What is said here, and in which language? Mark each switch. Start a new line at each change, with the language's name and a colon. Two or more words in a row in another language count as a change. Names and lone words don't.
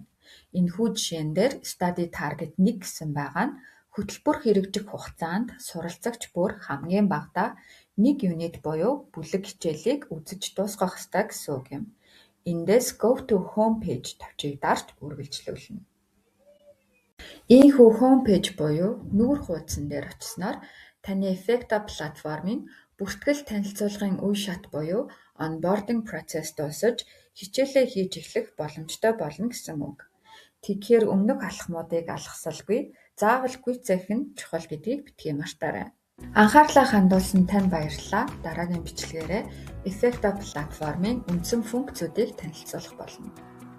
Mongolian: Энэхүү жишээн дээр Study Target 1 гэсэн байгаа нь хөтөлбөр хэрэгжих хугацаанд суралцагч бүр хамгийн багадаа 1 юнит буюу бүлэг хичээлийг үзэж дуусгах ёстой гэсэн үг юм. Эндээс
English: Go to Home Page
Mongolian: товчийг дарж үргэлжлүүлнэ. Ийхүү
English: Home Page
Mongolian: буюу нүүр хуудсан дээр очисноор таны Effecta платформын бүртгэл танилцуулгын үе шат буюу
English: onboarding process
Mongolian: дуусаж хичээлээ хийж эхлэх боломжтой болно гэсэн үг. Тэгэхээр өмнөх алхмуудыг алгасалгүй, заавал гүйцээх нь чухал гэдгийг битгий мартаарай. Анхаарлаа хандуулсан танд баярлалаа. Дараагийн бичлэгээрээ Effecta платформын үндсэн функцүүдийг танилцуулах болно.